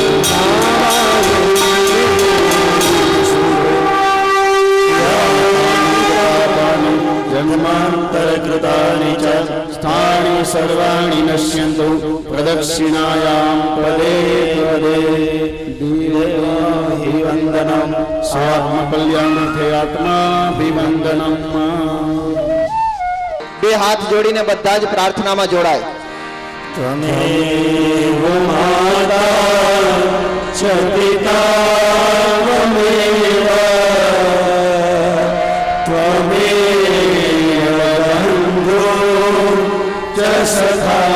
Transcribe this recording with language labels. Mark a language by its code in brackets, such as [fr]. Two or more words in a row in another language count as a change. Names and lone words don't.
[sa] जन्मान्तरकृतानि च स्थानि सर्वाणि नश्यन्तु प्रदक्षिणायां पदे पदे देवाहि वन्दनं स्वात्मकल्याणार्थे आत्माभिवन्दनं [gu] બે હાથ જોડીને બધા જ પ્રાર્થનામાં જોડાય. [sa] त्वमेव माता च पिता त्वमेव त्वमेव बन्धुः च सखा